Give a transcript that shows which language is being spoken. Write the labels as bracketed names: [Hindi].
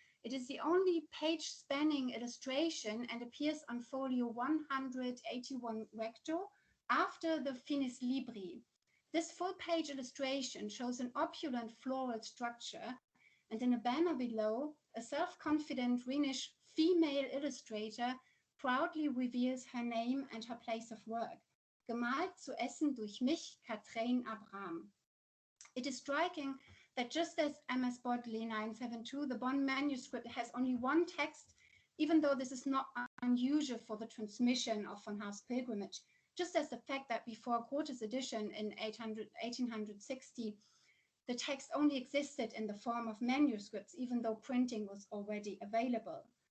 [English] It is the only page-spanning illustration and appears on folio 181 recto after the Finis Libri. This full-page illustration shows an opulent floral structure, and in a banner below, a self-confident Rhenish female illustrator proudly reveals her name and her place of work. [German] Gemalt zu essen durch mich, Katrin Abraham. [English] It is striking that just as MS Bodley 972, the Bonn manuscript has only one text, even though this is not unusual for the transmission of von Harff's pilgrimage, just as the fact that before Grote's edition in 1860, the text only existed in the form of manuscripts, even though printing was already available.